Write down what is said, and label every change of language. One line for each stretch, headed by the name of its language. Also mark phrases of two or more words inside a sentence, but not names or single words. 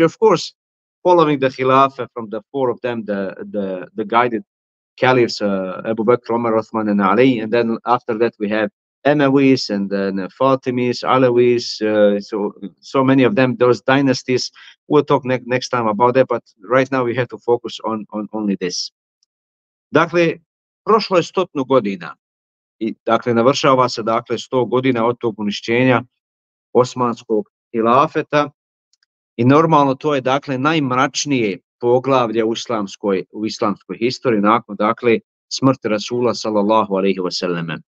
English: Of course, following the Khilafah from the four of them, the guided caliphs, Abu Bakr, Umar, Uthman, and Ali. And then after that, we have Emawis and then Fatimis, Alawis, so many of them, those dynasties. We'll talk next time about that, but right now we have to focus on only this.
Bosnian: Dakle, prošlo je 100 godina i dakle navršava se dakle 100 godina od tog uništenja osmanskog hilafeta i normalno to je dakle najmračnije poglavlje u islamskoj historiji nakon dakle smrti Rasula
Arabic: صلى الله عليه وسلم.